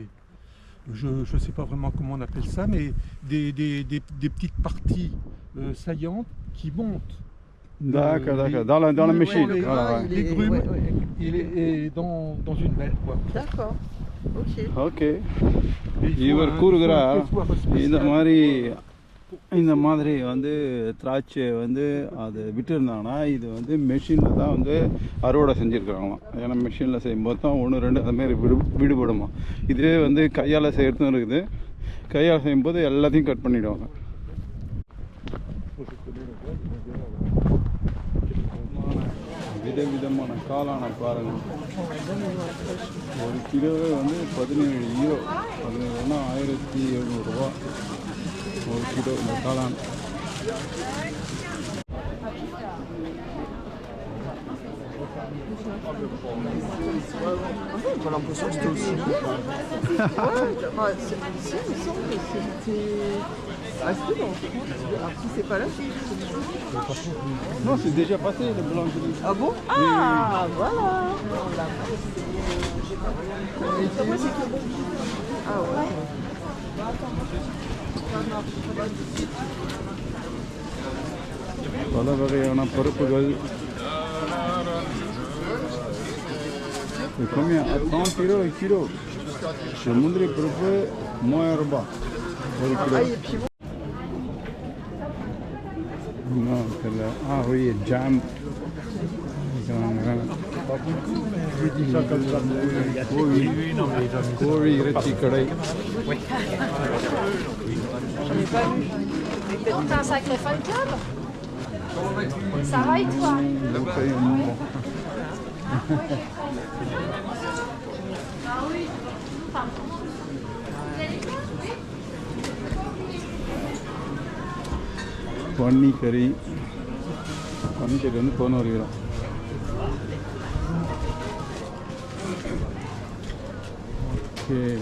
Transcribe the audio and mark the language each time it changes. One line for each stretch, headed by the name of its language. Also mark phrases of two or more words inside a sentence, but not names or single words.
French: Je ne sais pas vraiment comment on appelle ça, mais des petites parties saillantes qui montent. D'accord, les- d'accord. Dans la Ouais, machine. le Voilà, grain, ouais. il est- Les grumes. ouais, ouais. Et dans une belle, quoi. D'accord, ok.
Tamil: ஓகே
French: Et il faut
Tamil: இவர்
French: un-
Tamil: கூறுகிறார்
French: il faut un spécial.
Tamil: இந்த மாதிரி வந்து திராட்சையை வந்து அது விட்டுருந்தாங்கன்னா இது வந்து மெஷினில் தான் வந்து அறுவடை செஞ்சுருக்காங்களாம். ஏன்னா மெஷினில் செய்யும்போது தான் ஒன்று ரெண்டு அதுமாரி விடுபடுமா. இதே வந்து கையால் செய்கிறதும் இருக்குது. கையால் செய்யும்போது எல்லாத்தையும் கட் பண்ணிவிடுவாங்க. விதவிதமான காளான பாருங்கள். ஒரு கிலோவே வந்து 17 யூரோ. 17 1700 ரூபா ஒரு கிலோ இந்த காளான்.
French: J'ai l'impression que c'était aussi bon. Ouais, enfin, si, il me semble que c'était... Ah, c'était en France. Alors si c'est pas là, c'est... Non, c'est déjà passé le boulangerie. Ah bon? Ah, voilà. Et ça, moi, c'est que bon. Ah ouais.
Tamil: பல வகையான பருப்புகள்.
French: Combien? 30 euros le kilo. Le
Tamil: முந்திரி பருப்பு 3000 ரூபாய் ஒரு கிலோ.
French: Ah, et puis bon. Non,
Tamil: தெரியல. Oui, ஜாம். கோழி இறைச்சி கடை.
French: Oh, t'as un sacré fan club. Ça va et toi?
Tamil: பன்னிக்கறி. பன்னிக்கறி வந்து 11 கிலோ. ஓகே.